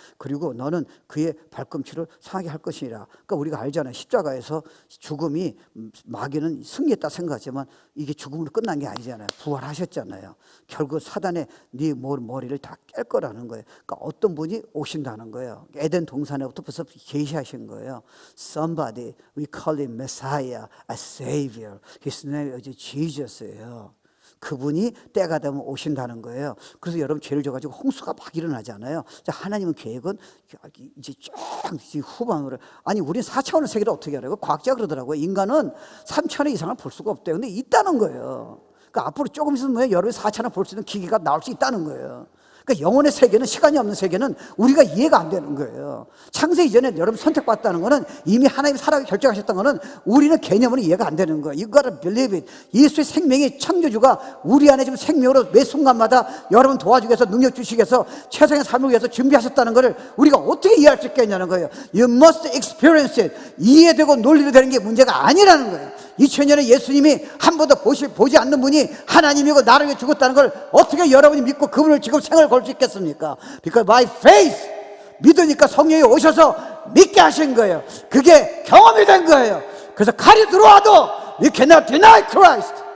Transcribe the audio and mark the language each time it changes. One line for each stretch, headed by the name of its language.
Korean: 그리고 너는 그의 발꿈치를 상하게 할 것이라. 그러니까 우리가 알잖아요. 십자가에서 죽음이, 마귀는 승리했다 생각하지만 이게 죽음으로 끝난 게 아니잖아요. 부활하셨잖아요. 결국 사단의 네 머리를 다 깰 거라는 거예요. 그러니까 어떤 분이 오신다는 거예요. 에덴 동산에부터 벌써 계시하신 거예요.
English: Somebody, we call him Messiah, a Savior. His name is Jesus예요.
Korean: 그분이 때가 되면 오신다는 거예요. 그래서 여러분 죄를 져가지고 홍수가 막 일어나잖아요. 하나님은 계획은 이제 쭉 후반으로, 아니 우리는 4차원의 세계를 어떻게 알아요? 과학자가 그러더라고요. 인간은 3차원 이상을 볼 수가 없대요. 근데 있다는 거예요. 그러니까 앞으로 조금 있으면 여러분이 4차원을 볼 수 있는 기계가 나올 수 있다는 거예요. 그러니까 영혼의 세계는, 시간이 없는 세계는 우리가 이해가 안 되는 거예요. 창세 이전에 여러분 선택받았다는 거는, 이미 하나님이 살아가게 결정하셨다는 거는 우리는 개념으로 이해가 안 되는 거예요.
English: You gotta believe it.
Korean: 예수의 생명의 창조주가 우리 안에 지금 생명으로 매 순간마다 여러분 도와주기 위해서, 능력 주시기 위해서, 최선의 삶을 위해서 준비하셨다는 것을 우리가 어떻게 이해할 수 있겠냐는 거예요.
English: You must experience it.
Korean: 이해되고 논리로 되는 게 문제가 아니라는 거예요. 2000년에 예수님이 한 번도 보지 않는 분이 하나님이고 나를 위해 죽었다는 걸 어떻게 여러분이 믿고 그분을 지금 생을 걸 수 있겠습니까?
English: Because by faith,
Korean: 믿으니까 성령이 오셔서 믿게 하신 거예요. 그게 경험이 된 거예요. 그래서 칼이 들어와도
English: you cannot deny Christ.